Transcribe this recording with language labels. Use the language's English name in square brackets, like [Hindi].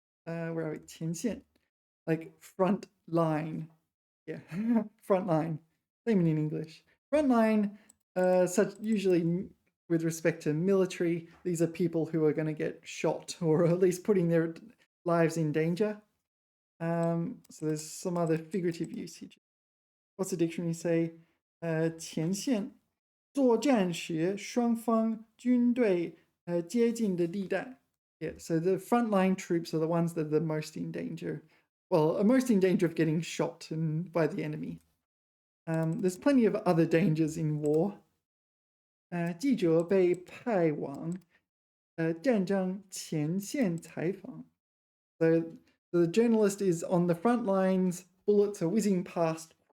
[English] Where are we? 前线.Like front line. Yeah. Front line. Same in English. Front line, such usually with respect to military, these are people who are going to get shot or at least putting their lives in danger. So there's some other figurative usage. What's the dictionary say? [Chinese] 前线作战时双方军队接近的地带. [English] Yeah, so the frontline troops are the ones that are the most in danger. Well, are most in danger of getting shot by the enemy. There's plenty of other dangers in war. [Chinese] 记者被派往战争前线采访. So [English] So the journalist is on the front lines, bullets are whizzing past.